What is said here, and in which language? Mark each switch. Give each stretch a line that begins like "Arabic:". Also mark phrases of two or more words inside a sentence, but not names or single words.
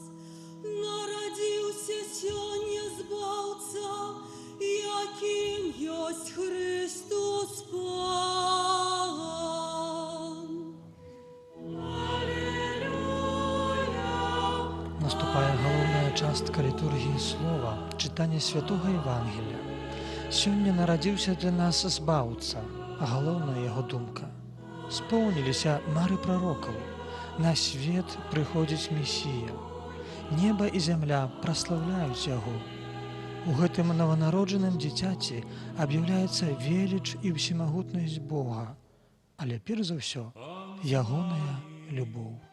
Belarusian: Народился сёння Збаўца,
Ukrainian: яким есть Христос Пан. Наступає головна частка літургії слова, читання святого Євангелія.
Belarusian: Сёння нарадзіўся для нас збаўца, а галоўная яго думка. Споўніліся мары прарокаў. На свет прыходзіць Месія. Неба і зямля праслаўляюць яго. У гэтым нованароджаным дзіцяці аб'яўляецца веліч і ўсемагутнасць Бога, але перш за ўсё ягоная любоў.